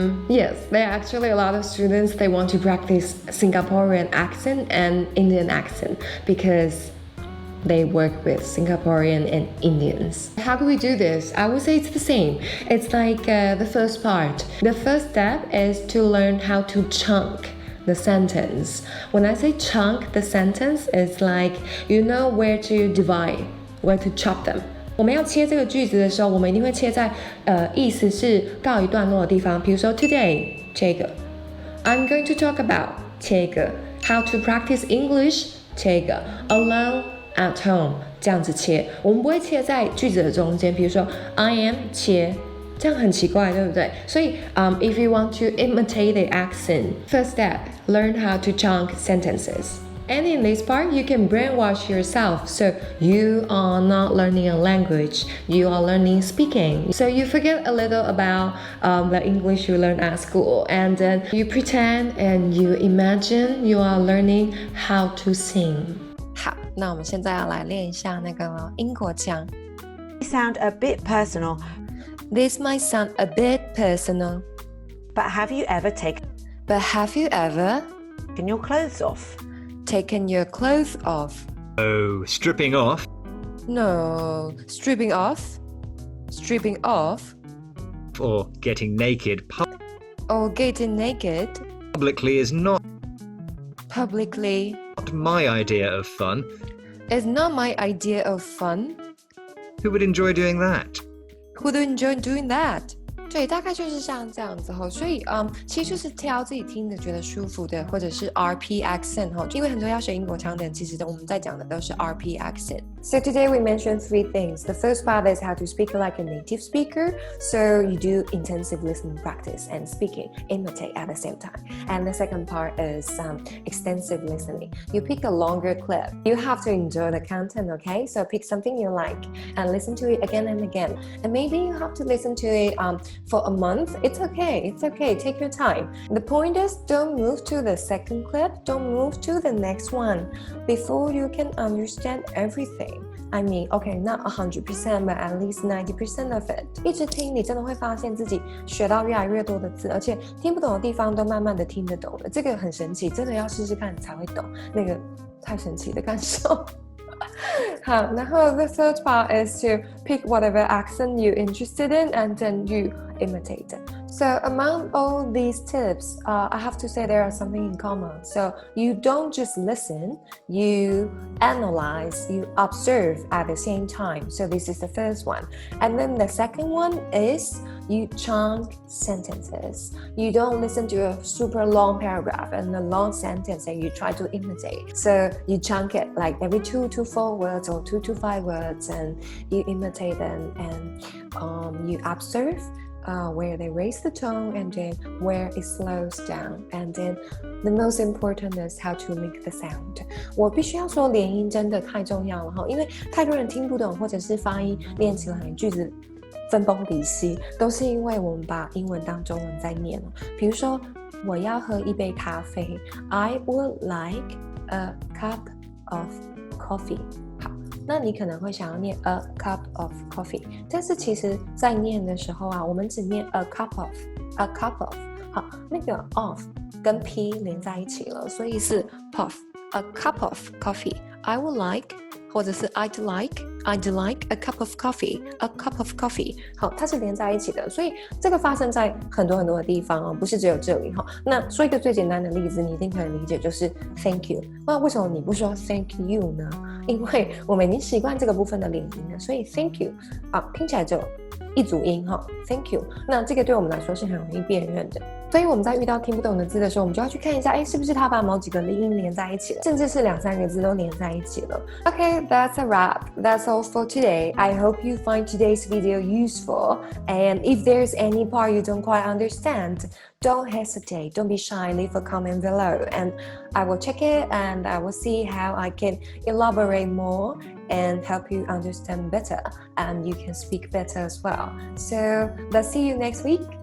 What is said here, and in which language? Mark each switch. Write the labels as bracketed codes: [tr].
[en] Yes, there are actually a lot of students, they want to practice Singaporean accent and Indian accent because they work with Singaporean and Indians. How do we do this? I would say it's the same. It's like the first part. The first step is to learn how to chunk the sentence. When I say chunk the sentence, it's like you know where to divide, where to chop them. [zh] 我们要切这个句子的时候，我们一定会切在意思是告一段落的地方。比如说 [en] today [zh] 这个 [en] I'm going to talk about [zh] 这个 [en] how to practice English [zh] 这个 [en] alone at home [zh] 这样子切，我们不会切在句子的中间。比如说 [en] I am [zh] 切，这样很奇怪，对不对？所以 [en] if you want to imitate the accent, first step, learn how to chunk sentences. And in this part, you can brainwash yourself. So you are not learning a language, you are learning speaking. So you forget a little about the English you learned at school, and then you pretend and you imagine you are learning how to sing. [zh] 好，那我们现在要来练一下那个英国腔。 [en] Sound a bit personal, This might sound a bit personal, but have you ever taken but have you ever your clothes off? taken your clothes off? Oh, stripping off? No, stripping off? Stripping off? Or getting naked Or getting naked? publicly is not Publicly my idea of fun. is not my idea of fun. Who would enjoy doing that? Who would enjoy doing that? [zh] 对，大概就是像这样子吼，所以其实就是挑自己听着觉得舒服的，或者是 RP accent 吼，因为很多要学英国腔的人，其实我们在讲的都是 RP accent. [en] So today we mentioned 3 things. The first part is how to speak like a native speaker. So you do intensive listening practice and speaking, imitate at the same time. And the second part is extensive listening. You pick a longer clip. You have to enjoy the content, okay? So pick something you like and listen to it again and again. And maybe you have to listen to it for a month. It's okay. Take your time. The point is, don't move to the second clip. Don't move to the next one before you can understand everything. I mean, okay, not 100%, but at least 90% of it. [zh] 一直听，你真的会发现自己学到越来越多的字，而且听不懂的地方都慢慢的听得懂了。这个很神奇，真的要试试看你才会懂，那个太神奇的感受。好，然后 [en] the third part is to pick whatever accent you're interested in and then you imitate it. So among all these tips, I have to say there are something in common. So you don't just listen, you analyze, you observe at the same time. So this is the first one. And then the second one is you chunk sentences. You don't listen to a super long paragraph and a long sentence and you try to imitate. So you chunk it like every 2 to 4 words or 2 to 5 words and you imitate them and you observe where they raise the tone and then where it slows down, and then the most important is how to make the sound. [zh] 我必须要说连音真的太重要了哈，因为太多人听不懂或者是发音练起来句子分崩离析，都是因为我们把英文当中文在念了。比如说我要喝一杯咖啡 [en] I would like a cup of coffee. [zh] 好，那你可能会想要念 [en] a cup of coffee， [zh] 但是其实在念的时候啊，我们只念 [en] a cup of。 [zh] 好，那个 of 跟 p 连在一起了，所以是 [en] puff a cup of coffee. I would like [zh] 或者是 [en] I'd like a cup of coffee, a cup of coffee. [zh] 好，它是连在一起的，所以这个发生在很多很多的地方哦，不是只有这里哈。那说一个最简单的例子，你一定可以理解，就是 [en] thank you。 [zh] 那为什么你不说 [en] thank you [zh] 呢？因为我们已经习惯这个部分的连音了，所以 thank you 啊，听起来就一组音哈 ，thank you。那这个对我们来说是很容易辨认的。所以我们在遇到听不懂的字的时候，我们就要去看一下，是不是它把某几个音连在一起了，甚至是2、3个字都连在一起了。 [en] Okay, that's a wrap. That's all for today. I hope you find today's video useful. And if there's any part you don't quite understand, don't hesitate. Don't be shy. Leave a comment below, and I will check it and I will see how I can elaborate more and help you understand better, and you can speak better as well. So let's see you next week.